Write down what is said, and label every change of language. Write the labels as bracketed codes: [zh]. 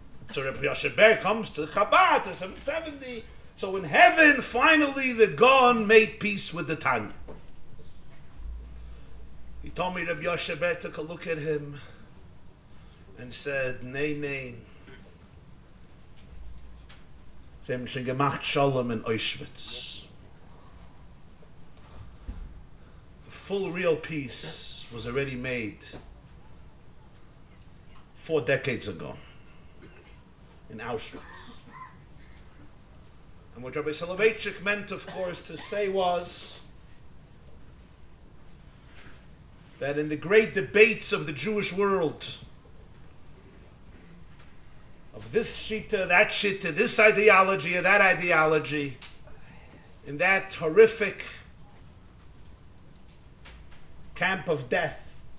[en] So Rabbi Yoshe Ber comes to Chabad to 770. So in heaven, finally the Gaon made peace with the Tanya. He told me Rabbi Yoshe Ber took a look at him and said, Nei. [yi] Sie haben schon gemacht Shalom in Auschwitz. [en] The full real peace was already made 4 decades ago in Auschwitz. And what Rabbi Soloveitchik meant, of course, to say was that in the great debates of the Jewish world, of this shita, that shita, this ideology or that ideology, in that horrific camp of death,